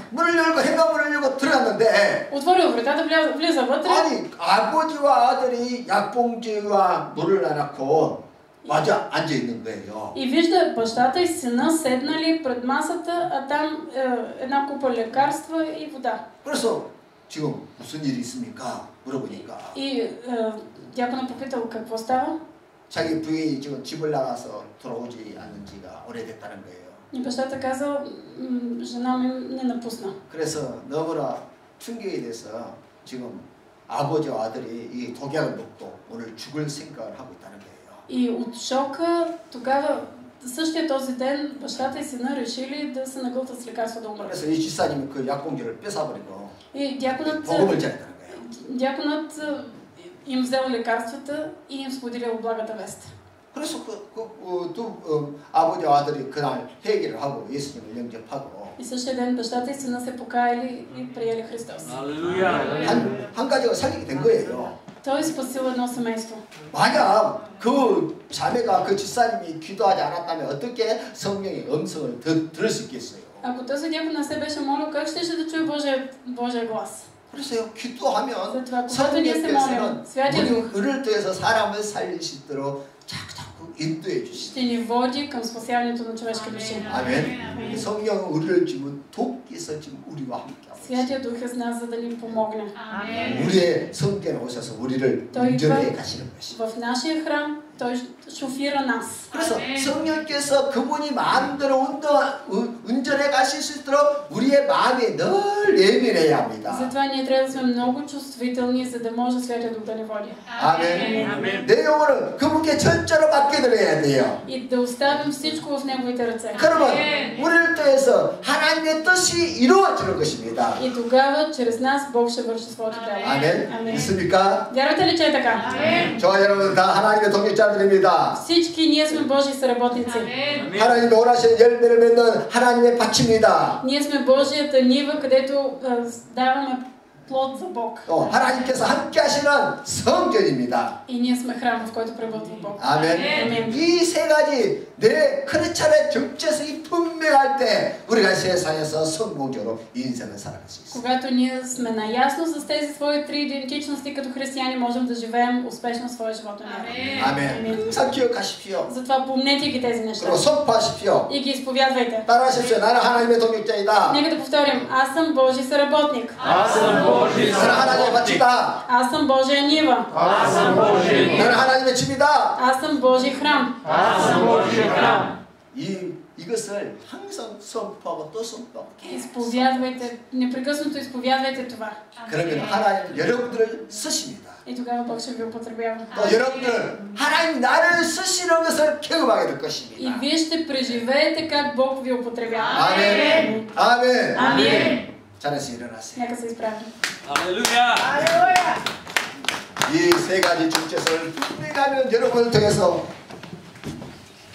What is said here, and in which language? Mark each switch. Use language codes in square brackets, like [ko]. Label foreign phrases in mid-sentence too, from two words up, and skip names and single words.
[ko] 문을 열고 현관문을 열고 들어갔는데 [bg] Отворил вратата, влиза вътре. [ko] 아니 아버지와 아들이 약봉지와 물을 놔놓고 마주 앉아 있는 거예요. [bg] И вижда бащата и сина седнали пред масата, а там една купа лекарства и вода. [ko] 그래서 지금 무슨 일이 있습니까? 물어보니까 [bg] И дякона попитал какво става. [ko] 자기 부인이 지금 집을 나가서 돌아오지 않은 지가 오래됐다는 거예요. [bg] И бащата казал, жена ми не напусна. [ko] 그래서 너무나 충격이 돼서 지금 아버지와 아들이 이 독약을 먹고 오늘 죽을 생각을 하고 있다는 거예요. [bg] И от шока тогава същия този ден бащата и сина решили да се нагълтат с лекарство да умрат. [ko] 그래서 이 집사님이 그 약봉지를 뺏어버리고 [bg] И дяконът им взел лекарствата и им споделил благата вест. [ko] 그래서 아버지와 아들이 그날 회개를 하고 예수님을 영접하고 [bg] И същия ден бащата и сина се покаяли и приели Христос. [ko] 한 가지가 살리게 된 거예요. [bg] Той спасил едно семейство. [ko] 만약 그 자매가 그 집사님이 기도하지 않았다면 어떻게 성령의 음성을 들을 수 있겠어요? [bg] Ако този дякон не се беше молил, как щеше да чуе Божия глас? [ko] 그래서 기도하면 성령께서는 우리를 통해서 사람을 살릴 수 있도록 자꾸 인도해 주시죠. [bg] Ще ни води към спасяването на човешки души. [ko] 아멘. 성령은 우리를 지금 돕기서 지금 우리와 함께하고 있어요. [bg] Святия Дух е с нас, за да ни помогне. [ko] 우리의 성전에 오셔서 우리를 운전해 가시는 것이죠. [bg] В нашия храм той шофира нас. [ko] 그래서 성령께서 그분이 마음대로 운전해 가실 수 있도록 우리의 마음이 늘 예민해야 합니다. [bg] Затова ние трябва да сме много чувствителни, за да може Святия Дух да ни води. [ko] 아멘. 내 영혼을 그분께 철저로 맡겨드려야 돼요. [bg] И да оставим всичко в неговите ръце. [ko] 그러면 우리를 통해서 하나님의 뜻이 이루어지는 것입니다. [bg] И тогава чрез нас Бог ще върши своето дело. [ko] 아멘. 믿습니까? [bg] Вярвате ли, че е така? [ko] 저와 여러분 다 하나님의 동역자들입니다. [bg] Всички ние сме Божии съработници. [ko] 하나님의 원하시는 열매를 맺는 하나님의 밭입니다. [bg] Ние сме Божията нива, където даваме плод за Бог. [ko] 하나님께서 함께 하시는 성전입니다. [bg] И ние сме храм, в който пребъдва Бог. [ko] 아멘. 이 세 가지 내 크리스찬의 정체성이 분명할 때 우리가 세상에서 성공적으로 인생을 살아갈 수 있습니다. [bg] Когато ние сме наясно с тези свои три идентичности като християни, можем да живеем успешно своя живот на вяра. [ko] 아멘. 항상 기억하십시오. [bg] Затова помнете ги тези неща. [ko] 그리고 선포하십시오. [bg] И ги изповядвайте. [ko] 따라하십시오. 나는 하나님의 동역자이다. [bg] Нека да повторим. Аз съм Божий съработник. [ko] 나는 하나님의 밭이다. [bg] Аз съм Божия нива. [ko] 나는 하나님의 집이다. [bg] Аз съм Божий храм. [ko] 이것을 항상 선포하고 또 선포하고 [bg] Изповядвайте, непрекъснато изповядвайте това. [ko] 그러면 하나님 여러분들을 쓰십니다. [bg] И тогава Бог ще ви употребява. [ko] 또 여러분들 하나님 나를 쓰시는 것을 경험하게 될 것입니다. [bg] И вие ще преживеете как Бог ви употребява. [ko] 아멘. 아멘. 아멘. 잘해서 일어나세요. [bg] Нека се изправим. [ko] 이 세 가지 정체성을 분명하면 여러분을 통해서 기적이 나타나는데.